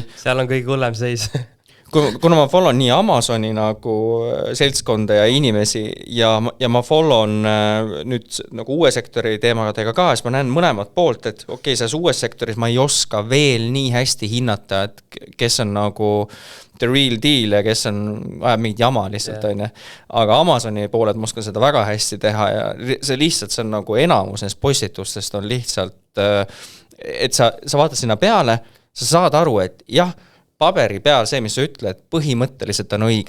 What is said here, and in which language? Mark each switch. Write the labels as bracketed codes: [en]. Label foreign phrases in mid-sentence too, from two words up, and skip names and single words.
[et] Seal on kõige hullem seis. Kuna ma follon nii Amazoni nagu seltskonda ja inimesi ja ma follon nüüd nagu uue sektori teemadega ka, siis ma näen mõlemat poolt, et okei, selles uues sektoris ma ei oska veel nii hästi hinnata, et kes on nagu [en] the real deal [et] ja kes on ajab mingit jama lihtsalt, on ju. Aga Amazoni pooled ma oskan seda väga hästi teha ja see on nagu enamus neist postitustest on lihtsalt, et sa vaatad sinna peale, sa saad aru, et jah, paberi peal see, mis sa ütled, põhimõtteliselt on õige.